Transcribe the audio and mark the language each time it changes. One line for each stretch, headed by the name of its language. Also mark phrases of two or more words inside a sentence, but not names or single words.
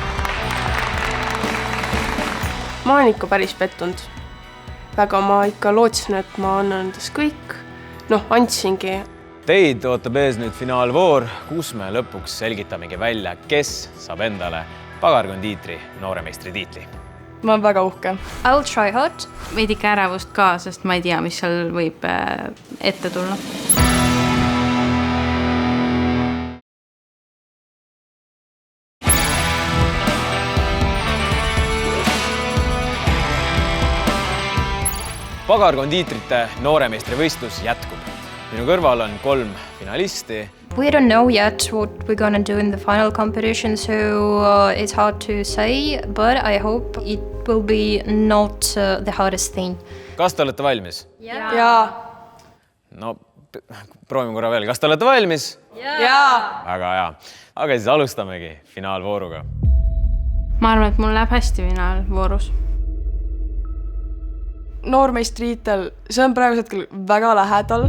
Estonian: Ma olen ikka päris pettunud. Väga ma ikka lootsin, et ma annan endas kõik. Andsingi. Teid ootab ees nüüd finaalvoor, kus me lõpuks selgitamegi välja, kes saab endale pagarkondiitri nooremeistri tiitli. Ma olen väga uhke.
English: I'll try hard.
Estonian: Veidike ärevust ka, sest ma ei tea, mis seal võib ette tulla. Pagarkondiitrite nooremeistri võistlus jätkub. Minu kõrval on 3 finalisti.
English: We don't know yet what we're gonna do in the final competition, so it's hard to say, but I hope it will be not the hardest thing.
Estonian: Kas te olete valmis? Jaa. No, proovime korra veel. Kas te olete valmis? Jaa. Väga hea. Aga siis alustamegi finaalvooruga. Ma arvan, et mul läheb hästi finaalvoorus. Noormeistriitel, see on praegu hetkel väga lähedal.